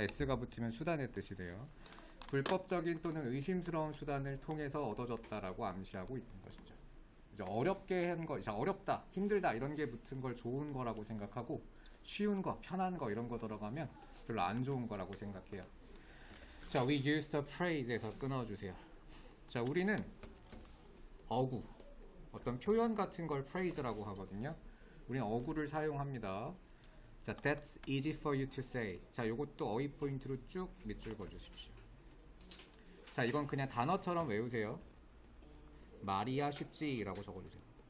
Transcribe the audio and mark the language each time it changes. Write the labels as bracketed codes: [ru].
[ko] s가 붙으면 수단의 뜻이 돼요. 불법적인 또는 의심스러운 수단을 통해서 얻어졌다라고 암시하고 있는 것이죠. 이제 어렵게 한 거, 어렵다, 힘들다 이런 게 붙은 걸 좋은 거라고 생각하고 쉬운 거, 편한 거 이런 거 들어가면 별로 안 좋은 거라고 생각해요. 자, [en] we use the phrase [ko] 에서 끊어주세요. 자, 우리는 어구, 어떤 표현 같은 걸 phrase라고 하거든요. 우리는 어구를 사용합니다. 자, [en] that's easy for you to say. [ko] 자, 요것도 어휘 포인트로 쭉 밑줄 그어주십시오. 자, 이건 그냥 단어처럼 외우세요. 말이야 쉽지라고 적어주세요.